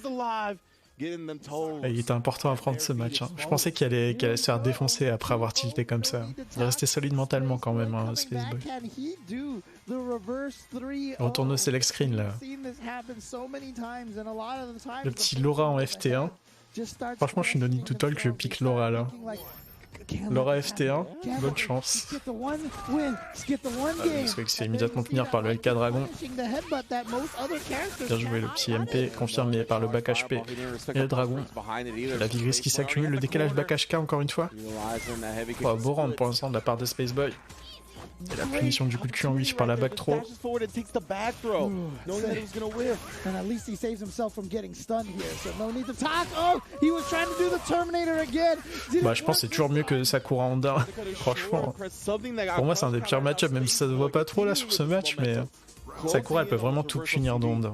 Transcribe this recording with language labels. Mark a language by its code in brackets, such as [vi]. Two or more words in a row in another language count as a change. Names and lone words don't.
[fr] Il était important à prendre ce match. Hein. Je pensais qu'il allait se faire défoncer après avoir tilté comme ça. Il restait solide mentalement quand même, hein, Spaceboy. On retourne au [en] select screen [fr] là. Le petit Laura en FT1. Franchement, je suis [en] no need to talk, [fr] je pique Laura là. Laura FT1, bonne chance. Swag se fait immédiatement tenir par le LK Dragon. Bien joué, le petit MP confirmé par le back HP et le Dragon. La vie grise qui s'accumule, le décalage back HK encore une fois. Oh, beau round pour l'instant de la part de Spaceboy. Et la punition du coup de cul en wish par la [en] back throw. [fr] Bah je pense que c'est toujours mieux que Sakura Honda. Franchement. Pour moi c'est un des pires match-ups, même si ça se voit pas trop là sur ce match, mais Sakura elle peut vraiment tout punir de Honda.